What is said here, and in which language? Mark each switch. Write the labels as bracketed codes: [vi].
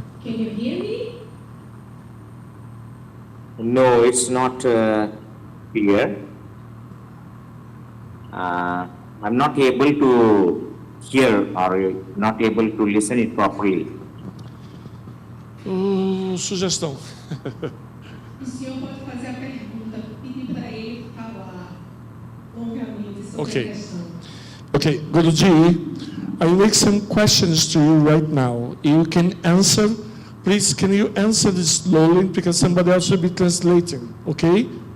[en] Can you hear me? No, it's not clear. I'm not able to hear or not able to listen it properly. [pt] Sugestão. O senhor pode fazer a pergunta, pedir para ele falar longamente sobre [en] Ok. [pt] a questão. [en] Okay, Guruji, I make some questions to you right now. You can answer. Please, can you answer this slowly because somebody else will be translating, okay?